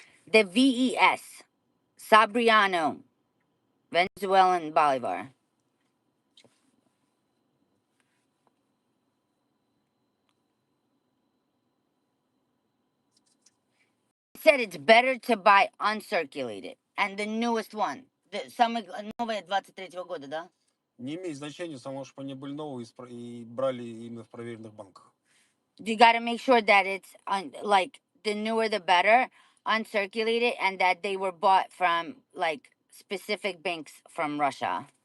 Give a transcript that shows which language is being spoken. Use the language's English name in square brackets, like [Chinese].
[English] The VES, Sabriano, Venezuelan Bolivar. Said it's better to buy uncirculated. And the newest one. [Russian] Самый новый 23-го года, да? Не имеет значения, само что они были новые и брали именно в проверенных банках. [English] You got to make sure that it's like the newer the better, uncirculated, and that they were bought from like specific banks from Russia.